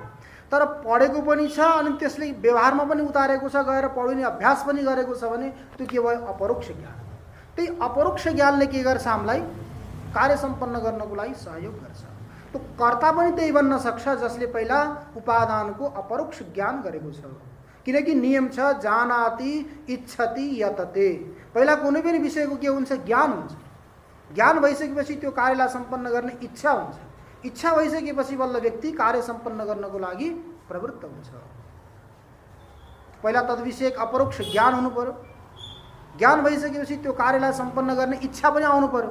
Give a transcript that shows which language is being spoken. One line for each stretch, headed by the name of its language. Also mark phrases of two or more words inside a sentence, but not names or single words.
Nepali: तर पढेको पनि छ अनि त्यसले व्यवहारमा पनि उतारेको छ, गएर पढिने अभ्यास पनि गरेको छ भने त्यो के भयो, अपरोक्ष ज्ञान। त्यही अपरोक्ष ज्ञानले के गर्छ, हामीलाई कार्य सम्पन्न गर्नको लागि सहयोग गर्छ। त्यो कर्ता पनि त्यही बन्न सक्छ जसले पहिला उपादानको अपरोक्ष ज्ञान गरेको छ। किनकि नियम छ
Sanskrit: जानाति इच्छति यतते,
Nepali: पहिला कुनै पनि विषयको के हुन्छ, ज्ञान हुन्छ। ज्ञान भइसकेपछि त्यो कार्यलाई सम्पन्न गर्ने इच्छा हुन्छ। इच्छा भइसकेपछि बल्ल व्यक्ति कार्य सम्पन्न गर्नको लागि प्रवृत्त हुन्छ। पहिला तद्विषयक अपरोक्ष ज्ञान हुनु पर्यो। ज्ञान भइसकेपछि त्यो कार्यलाई सम्पन्न गर्ने इच्छा पनि आउनु पर्यो।